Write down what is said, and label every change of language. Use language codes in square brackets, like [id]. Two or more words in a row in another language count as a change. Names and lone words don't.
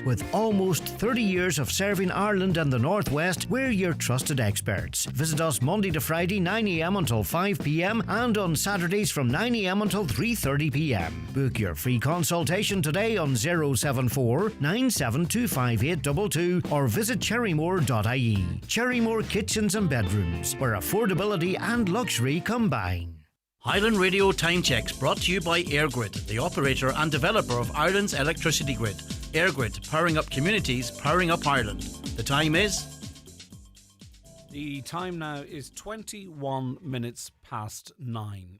[en] With almost 30 years of serving Ireland and the North West, we're your trusted experts. Visit us Monday to Friday 9am until 5pm and on Saturdays from 9am until 3:30pm. Book your free consultation today on 074 9725822 or visit cherrymore.ie. Cherrymore Kitchens and Bedrooms, where affordability and luxury combine. Highland Radio Time Checks brought to you by EirGrid, the operator and developer of Ireland's electricity grid. EirGrid, powering up communities, powering up Ireland. The time is? The time now is 21 minutes past 9.